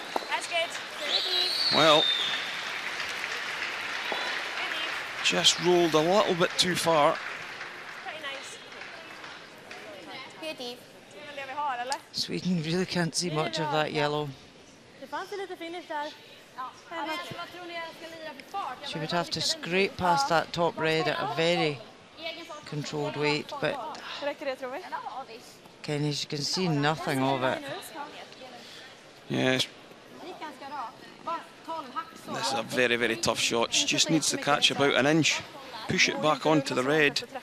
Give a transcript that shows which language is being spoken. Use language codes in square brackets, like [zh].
[en] That's good. Well, just rolled a little bit too far. Pretty nice. Good Eve. Sweden really can't see much of that yellow. [sv] Det fanns lite finish där. Vad tror ni jag ska lira för fart? [en] She would have to scrape past that top red at a very controlled weight, but Kenny, she can see nothing of it. Yes. This is a very, very tough shot. She just needs to catch about an inch, push it back onto the red.